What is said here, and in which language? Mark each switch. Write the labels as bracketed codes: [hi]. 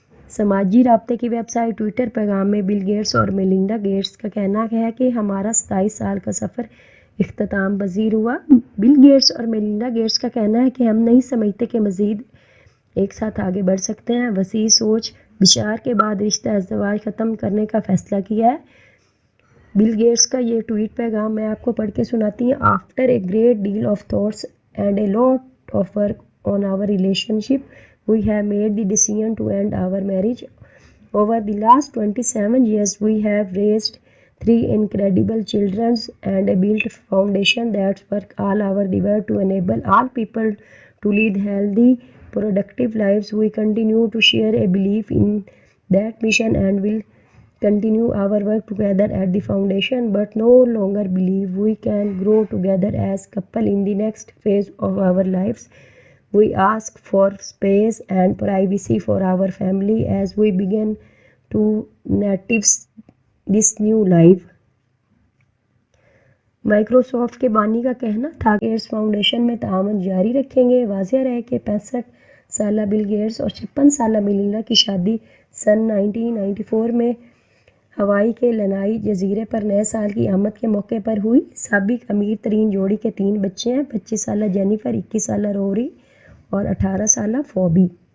[ur] سماجی رابطے کی ویب سائٹ ٹویٹر پیغام میں بل گیٹس اور میلنڈا گیٹس کا کہنا ہے کہ ہمارا 27 سال کا سفر اختتام پذیر ہوا۔ بل گیٹس اور میلنڈا گیٹس کا کہنا ہے کہ ہم نہیں سمجھتے کہ مزید ایک ساتھ آگے بڑھ سکتے ہیں۔ وسیع سوچ بچار کے بعد رشتہ ازدواج ختم کرنے کا فیصلہ کیا ہے۔ بل گیٹس کا یہ ٹویٹ پیغام میں آپ کو پڑھ کے سناتی ہوں۔ [en] After a great deal of thoughts and a lot of work on our relationship we have made the decision to end our marriage. Over the last 27 years, we have raised 3 incredible children and built a foundation that's worked all over the world to enable all people to lead healthy, productive lives. We continue to share a belief in that mission and will continue our work together at the foundation, but no longer believe we can grow together as couple in the next phase of our lives. We ask for space and privacy for our family as we begin to navigate this new life. [ur] Microsoft کے بانی کا کہنا تھا کہ Gates foundation میں تعاون جاری رکھیں گے۔ واضح رہے کہ 65 سالہ بل گیٹس اور 56 سالہ میلنڈا کی شادی سن 1994 میں ہوائی کے لنائی جزیرے پر نئے سال کی آمد کے موقع پر ہوئی۔ سابق امیر ترین جوڑی کے 3 بچے ہیں، 25 سالہ جینیفر، 21 سالہ روری اور 18 سالہ فوبی۔